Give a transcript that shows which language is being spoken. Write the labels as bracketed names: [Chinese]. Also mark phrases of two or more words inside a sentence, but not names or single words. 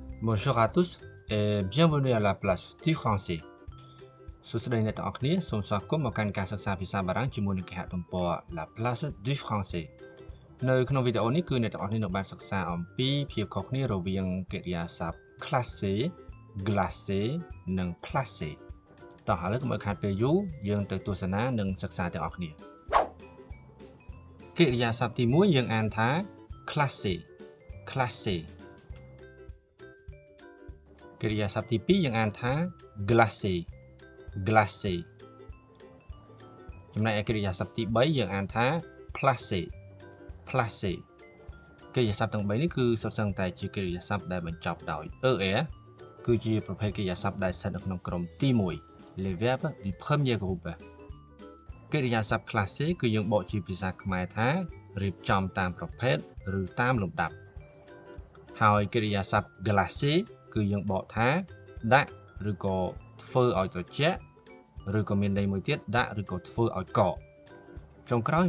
[French] Bonjour à tous et bienvenue à la place du français [Khmer] សួស្តីអ្នកទាំងអស់គ្នាសូមស្វាគមន៍មកកាន់ការសិក្សាភាសាបារាំងជាមួយនឹងគេហទំព័រ La Place du Français នៅក្នុងវីដេអូនេះគឺអ្នកទាំងអស់គ្នានឹងបានសិក្សាអំពីភាពខុសគ្នារវាងកិរិយាសព្ទ [French] classer glacer [Khmer] និង placer តោះឥឡូវកុំឲ្យខាតពេលយូរយើងទៅទស្សនានិងសិក្សាទាំងអស់គ្នាកិរិយាសព្ទទី1យើងអានថា [French] classer classer [Khmer] កិរិយាសព្ទទី2យើងអានថា [French] glacer glacer [Khmer] ចំណែកឯកិរិយាសព្ទទី3យើងអានថា [French] placer placer [Khmer] កិរិយាសព្ទទាំង3នេះគឺសុទ្ធសឹងតែជាកិរិយាសព្ទដែលបញ្ចប់ដោយ er គឺជាប្រភេទកិរិយាសព្ទដែលស្ថិតនៅក្នុងក្រុមទី1 [French] les verbes du premier groupe [Khmer] កិរិយាសព្ទ classé គឺយើងបក ជាភាសាខ្មែរថារៀបចំតាមប្រភេទឬតាមលំដាប់ហើយកិរិយាសព្ទ glacé គឺយើងបកថាដាក់ឬក៏ធ្វើឲ្យត្រជាក់ឬក៏មានន័យមួយទៀតដាក់ឬក៏ធ្វើឲ្យកកចុងក្រោយ